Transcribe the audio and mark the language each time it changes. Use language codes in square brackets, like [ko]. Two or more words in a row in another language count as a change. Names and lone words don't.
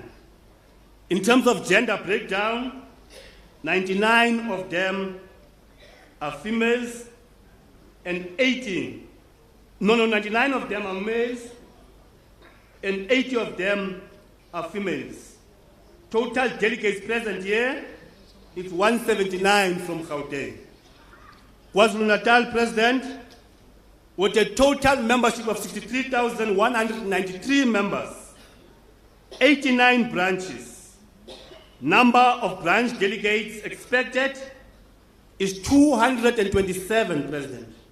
[en] In terms of gender breakdown, 99 of them are females and 99 of them are males and 80 of them are females. Total delegates present here is 179 from Gauteng. KwaZulu-Natal President, with a total membership of 63,193 members, 89 branches. Number of branch delegates expected is 227, President.